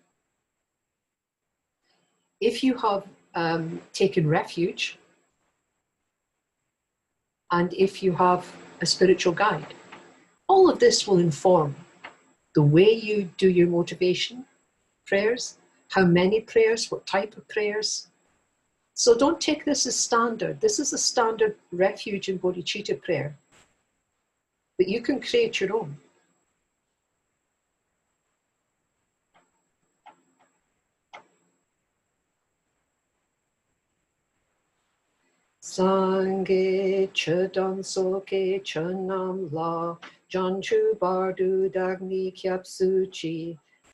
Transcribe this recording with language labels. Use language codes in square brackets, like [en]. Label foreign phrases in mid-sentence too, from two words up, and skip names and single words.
[en] If you have taken refuge, and if you have a spiritual guide, all of this will inform the way you do your motivation prayers, how many prayers, what type of prayers. So don't take this as standard. This is a standard refuge and bodhicitta prayer. But you can create your own. [bo] སངས་རྒྱས་ཆོས་དང་ཚོགས་ཀྱི་མཆོག་རྣམས་ལ། བྱང་ཆུབ་བར་དུ་བདག་ནི་སྐྱབས་སུ་མཆི